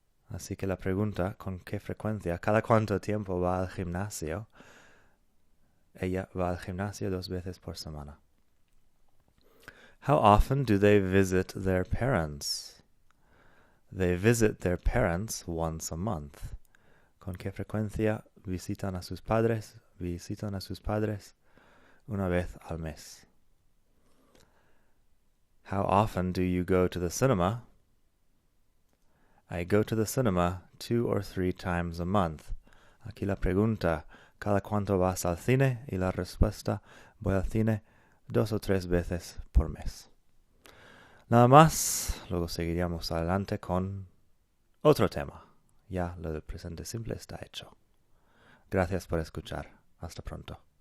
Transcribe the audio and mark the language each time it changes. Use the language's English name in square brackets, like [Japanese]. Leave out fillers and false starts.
[Spanish] Así que la pregunta, ¿con qué frecuencia? ¿Cada cuánto tiempo va al gimnasio? Ella va al gimnasio 2 veces por semana. [English] How often do they visit their parents? They visit their parents once a month. [Spanish] ¿Con qué frecuencia visitan a sus padres? Visitan a sus padres una vez al mes. [English] How often do you go to the cinema? I go to the cinema 2 or 3 times a month. [Spanish] Aquí la pregunta, ¿cada cuánto vas al cine? Y la respuesta, voy al cine 2 o 3 veces por mes. Nada más, luego seguiríamos adelante con otro tema. ya lo del presente simple está hecho. Gracias por escuchar. Hasta pronto.